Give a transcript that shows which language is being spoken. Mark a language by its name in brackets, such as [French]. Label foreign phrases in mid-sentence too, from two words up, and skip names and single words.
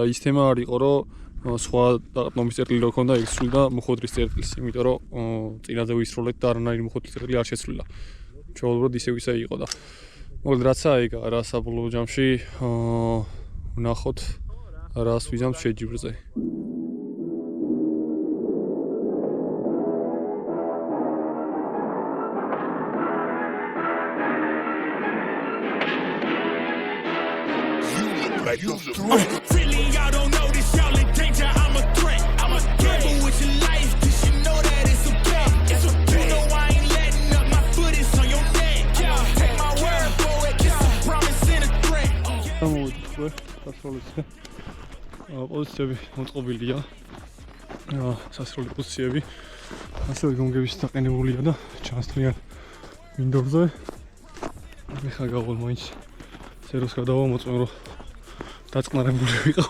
[Georgian] ის თემა არ იყო, რომ სხვა დაყრდნობის წერტილი რო ქონდა ეკსული და მოხდრის წერტილს, იმიტომ რომ წინაზე ვისროლეთ და არანაირი მოხდრის წერტილი არ შეცვლილა. ჩვეულებრივად ისე იყო და მოკლედ რაც აიგა რა საბოლოო ჯამში ვნახოთ რას ვიზამთ შეჯიბრზე. [English] Really, y'all don't know this, y'all in danger. I'm a threat. I'm a gamble with your life, cause you know that it's okay. It's okay. You know I ain't letting up, my foot is on your neck. Yeah, take my word for it, it's a promise and a threat. [Georgian] გამოვიდეთ, სასროლისკენ. პოზიციები მოწყობილია. სასროლი პოზიციები. ასევე გონგების დაყენებულია და ჩანსთრიან მინდორზე. ეხლა გავალ მაინც ზეროს გადავამოწმე, რომ დაწყნარებული ვიყო.